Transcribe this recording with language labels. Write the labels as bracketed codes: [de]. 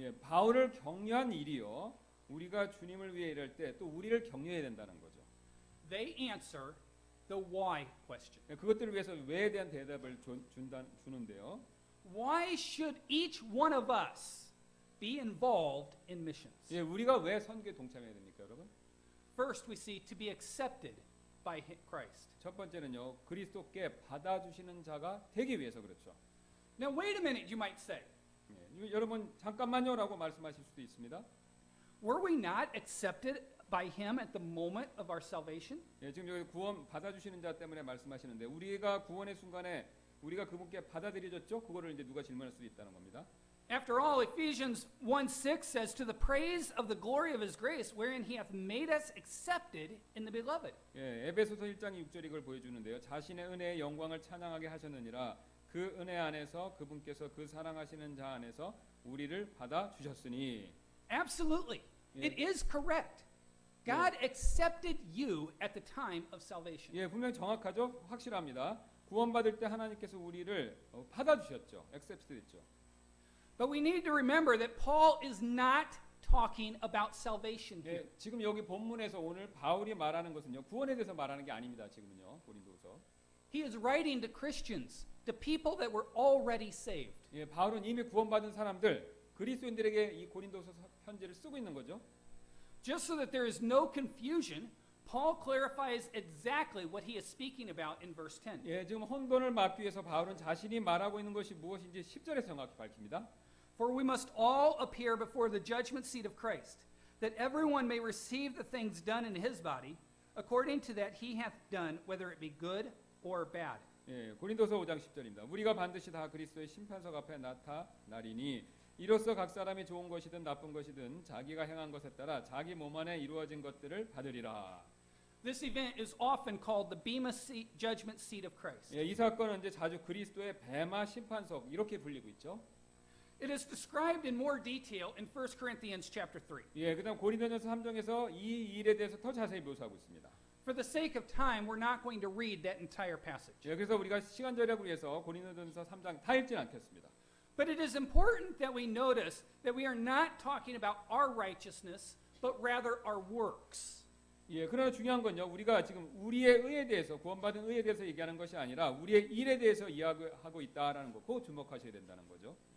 [ko] 예, 바울을 격려한 일이요. 우리가 주님을 위해 일할 때 또 우리를 격려해야 된다는 거죠. [en] They answer the why question. [ko] 예, 그것들을 위해서 왜에 대한 대답을 주는데요. [en] Why should each one of us be involved in missions? [ko] 예, 우리가 왜 선교에 동참해야 됩니까, 여러분? [en] First, we see to be accepted by Christ. [ko] 첫 번째는요, 그리스도께 받아주시는 자가 되기 위해서 그렇죠. [en] Now, wait a minute, you might say. [ko] 예, 여러분 잠깐만요라고 말씀하실 수도 있습니다. [en] Were we not accepted by Him at the moment of our salvation? [ko] 예, 지금 여기 구원 받아주시는 자 때문에 말씀하시는데 우리가 구원의 순간에 우리가 그분께 받아들여졌죠? 그거를 이제 누가 질문할 수도 있다는 겁니다. [en] After all, Ephesians 1:6 says, To the praise of the glory of His grace, wherein He hath made us accepted in the beloved. [ko] 예, 에베소서 1장 6절이 이걸 보여주는데요. 자신의 은혜의 영광을 찬양하게 하셨느니라. 그 은혜 안에서 그분께서 그 사랑하시는 자 안에서 우리를 받아주셨으니. [en] Absolutely. Yeah. It is correct. God accepted you at the time of salvation. [ko] 예, 분명 정확하죠? 확실합니다. 구원받을 때 하나님께서 우리를 받아주셨죠. 액셉트했죠. [en] But we need to remember that Paul is not talking about salvation here. [ko] 예, 지금 여기 본문에서 오늘 바울이 말하는 것은요. 구원에 대해서 말하는 게 아닙니다. 지금은요. 고린도서. [en] He is writing to Christians, to people that were already saved. [ko] 예, 바울은 이미 구원받은 사람들 그리스도인들에게 이 고린도서 편지를 쓰고 있는 거죠. [en] Just so that there is no confusion, Paul clarifies exactly what he is speaking about in verse 10. [ko] 예, 지금 혼돈을 막기 위해서 바울은 자신이 말하고 있는 것이 무엇인지 10절에서 정확히 밝힙니다. [en] For we must all appear before the judgment seat of Christ, that everyone may receive the things done in his body, according to that he hath done, whether it be good or bad. [ko] 예, 고린도서 5장 10절입니다. 우리가 반드시 다 그리스도의 심판석 앞에 나타나리니 이로써 각 사람이 좋은 것이든 나쁜 것이든 자기가 행한 것에 따라 자기 몸 안에 이루어진 것들을 받으리라. [en] This event is often called the Bema seat, judgment seat of Christ. [ko] 예, 이 사건은 이제 자주 그리스도의 베마 심판석 이렇게 불리고 있죠. [en] It is described in more detail in 1 Corinthians chapter 3. [ko] 예, 그다음 고린도전서 3장에서 이 일에 대해서 더 자세히 묘사하고 있습니다. [en] For the sake of time, we're not going to read that entire passage. [ko] 예, 그래서 우리가 시간 절약을 위해서 고린도전서 3장 다 읽지는 않겠습니다. [en] But it is important that we notice that we are not talking about our righteousness, but rather our works. [ko] 예, 그러나 중요한 건요. 우리가 지금 우리의 의에 대해서 구원받은 의에 대해서 얘기하는 것이 아니라 우리의 일에 대해서 이야기하고 있다라는 거, 그거 주목하셔야 된다는 거죠.